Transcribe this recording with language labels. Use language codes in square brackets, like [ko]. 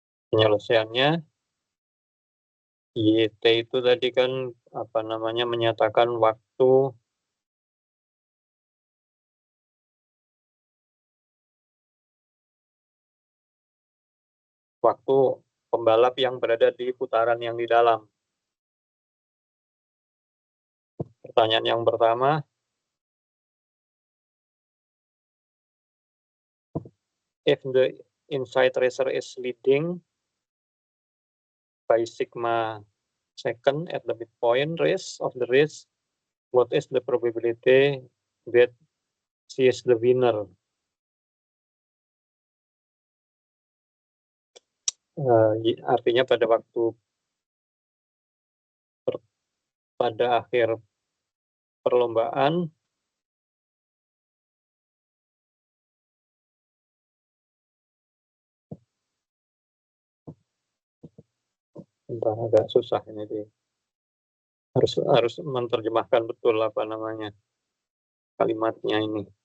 [id] Penyelesaiannya, YT itu tadi kan menyatakan waktu pembalap yang berada di putaran yang di dalam. Pertanyaan yang pertama, [en] if the inside racer is leading by sigma second at the midpoint of the race, what is the probability that she is the winner? [id] Artinya pada akhir perlombaan, agak susah ini harus menerjemahkan betul kalimatnya ini.